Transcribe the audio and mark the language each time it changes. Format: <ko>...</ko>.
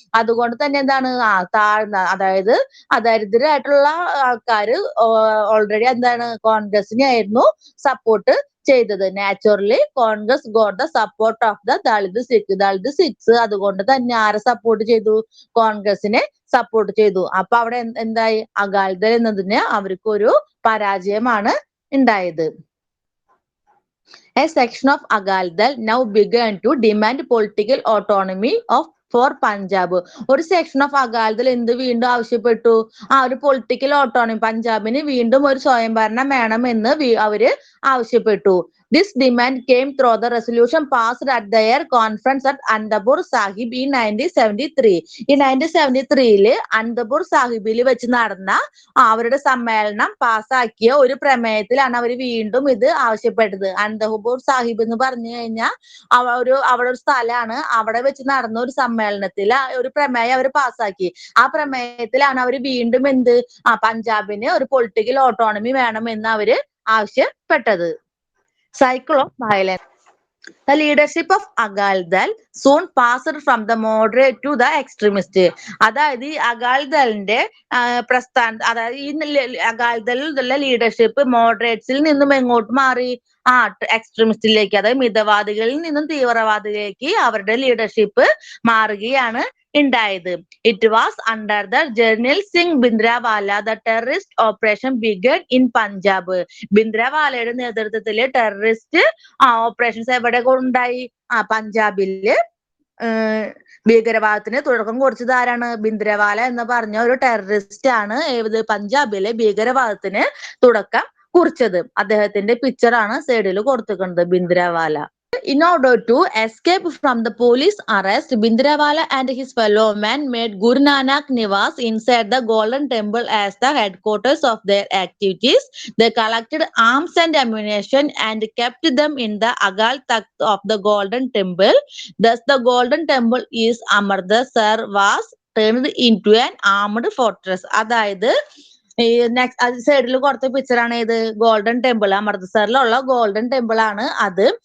<ml>അതുകൊണ്ട് തന്നെ എന്താണ് താഴ്ന്ന, അതായത് ദരിദ്രരായിട്ടുള്ള ആൾക്കാര് ഓൾറെഡി എന്താണ് കോൺഗ്രസിനെ ആയിരുന്നു സപ്പോർട്ട് ചെയ്തത്.</ml> <en>Naturally Congress got the support of the Dalit Sikhs.</en> <ml>അതുകൊണ്ട് തന്നെ ആരെ സപ്പോർട്ട് ചെയ്തു, കോൺഗ്രസിനെ സപ്പോർട്ട് ചെയ്തു. അപ്പൊ അവിടെ എന്തായി, അകാലിദൾ എന്നതിന് അവർക്കൊരു പരാജയമാണ് ഉണ്ടായത്.</ml> <en>A section of Akali Dal now began to demand political autonomy for Punjab.</en> <ml>ഒരു സെക്ഷൻ ഓഫ് അകാലിദൾ എന്ത് വീണ്ടും ആവശ്യപ്പെട്ടു, ഒരു പൊളിറ്റിക്കൽ ഓട്ടോണമി, പഞ്ചാബിന് വീണ്ടും ഒരു സ്വയംഭരണം വേണം എന്ന് അവര് ആവശ്യപ്പെട്ടു.</ml> <en>This demand came through the resolution passed at their conference at Anandpur Sahib in 1973.</en> <ml>ഈ 1973 അനന്തപൂർ സാഹിബിൽ വെച്ച് നടന്ന അവരുടെ സമ്മേളനം പാസ്സാക്കിയ ഒരു പ്രമേയത്തിലാണ് അവർ വീണ്ടും ഇത് ആവശ്യപ്പെട്ടത്. അനന്തപൂർ സാഹിബ് എന്ന് പറഞ്ഞു കഴിഞ്ഞാൽ അവിടെ ഒരു സ്ഥലമാണ്. അവിടെ വെച്ച് നടന്ന ഒരു സമ്മേളനത്തിൽ ഒരു പ്രമേയം അവർ പാസ്സാക്കി. ആ പ്രമേയത്തിലാണ് അവർ വീണ്ടും പഞ്ചാബിന് ഒരു പൊളിറ്റിക്കൽ ഓട്ടോണമി വേണമെന്ന് അവര് ആവശ്യപ്പെട്ടത്.</ml> <en>Cycle of violence. The leadership of Akali Dal soon passed from the moderate to the extremist.</en> <ml>അതായത് ഈ അകാൽദളിന്റെ അതായത് ഈ അകാൽദളിലുള്ള ലീഡർഷിപ്പ് മോഡറേറ്റ്സിൽ നിന്നും എങ്ങോട്ട് മാറി? എക്സ്ട്രീമിസ്റ്റിലേക്ക്, അതായത് മിതവാദികളിൽ നിന്നും തീവ്രവാദികളിലേക്ക് അവരുടെ ലീഡർഷിപ്പ് മാറുകയാണ് ഉണ്ടായത്.</ml> <en>It was under the Jarnail Singh Bhindranwale the terrorist operation begun in Punjab.</en> <ml>ഭിന്ദ്രവാലയുടെ നേതൃത്വത്തില് ടെററിസ്റ്റ് ഓപ്പറേഷൻസ് എവിടെ ഉണ്ടായി? പഞ്ചാബില് ഭീകരവാദത്തിന് തുടക്കം കുറിച്ചത് ആരാണ്? ഭിന്ദ്രവാല എന്ന് പറഞ്ഞ ഒരു ടെററിസ്റ്റ് ആണ് പഞ്ചാബിലെ ഭീകരവാദത്തിന് തുടക്കം കുറിച്ചത്. അദ്ദേഹത്തിന്റെ പിക്ചറാണ് സൈഡിൽ കൊടുത്തിട്ടുണ്ട്, ഭിന്ദ്രവാല.</ml> <en>In order to escape from the police arrest, Bhindranwale and his fellow men made Guru Nanak Niwas inside the Golden Temple as the headquarters of their activities. They collected arms and ammunition and kept them in the Agal Takht of the Golden Temple. Thus, the Golden Temple is Amritsar was turned into an armed fortress.</en> <ml>അതായത് next സൈഡിൽ കൊടുത്ത പിക്ചറാണ് ഇത് golden temple, അമൃത്സറിലുള്ള golden temple ആണ് അത്.</ml>